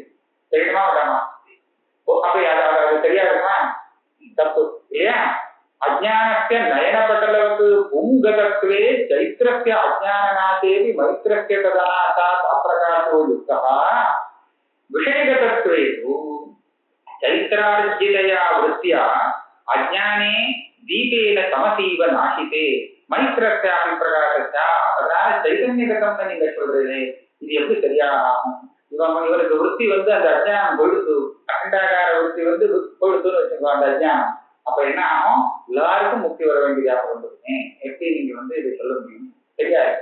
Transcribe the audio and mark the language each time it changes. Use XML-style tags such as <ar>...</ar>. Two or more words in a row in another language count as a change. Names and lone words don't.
<ta>தெரியுமா வேண்டாமா? அப்படி அது தெரியாதுமா, தப்பு இல்லையா?</ta> <sa>अज्ञानस्य नयनपटलवत् पुंगतत्वे चैत्रस्य अज्ञाननाशेऽपि मैत्रस्य तदनाशात् अप्रकाशो युक्तः विषयगतत्वे चैत्रार्जितया वृत्त्या अज्ञाने दीपेन तमसीव नाशिते मैत्रस्यापि प्रकाशस्या.</sa> <ta>அதனால சைதன்யகதம்னு நீங்க சொல்றது இது எப்படி சரியாகும்? இவருக்கு விருத்தி அந்த அஜ்ஞானம் பொழுது, அகண்டாகார விருத்தி பொழுதுன்னு வச்சுக்கோ அந்த அஜ்ஞானம். அப்ப என்ன ஆகும், எல்லாருக்கும் முக்தி வர வேண்டியதாக வந்துருமே. எப்படி நீங்க இதை சொல்ல முடியும்? தெரியாது.</ta>